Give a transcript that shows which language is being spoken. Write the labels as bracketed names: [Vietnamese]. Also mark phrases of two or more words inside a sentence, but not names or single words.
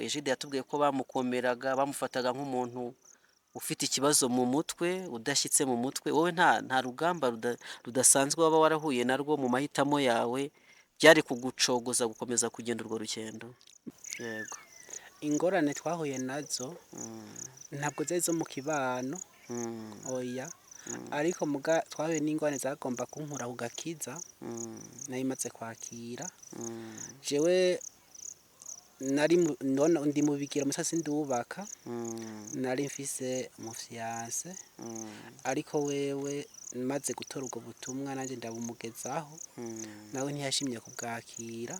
[Kinyarwanda] Egide yatubwiye ko bamukomeraga, bamufataga nk'umuntu ufite ikibazo mu mutwe, udashyitse mu mutwe. Wowe nta rugamba rudasanzwe waba warahuye narwo mu mahitamo yawe byari kugucogoza gukomeza kugenda urwo rugendo? Yego. [Rundi] Ingorane twahuye nazo ntabwo zari zo mu kibano, oya, ariko twahuye n'ingorane zagomba kunkura ku gakiza nari maze kwakira. Jewe ndi mu bigero musasi ndubaka, nari mfise umufiance, ariko wewe maze gutora ubwo butumwa nanjye ndabumugezaho, nawe ntiyashimye kubwakira.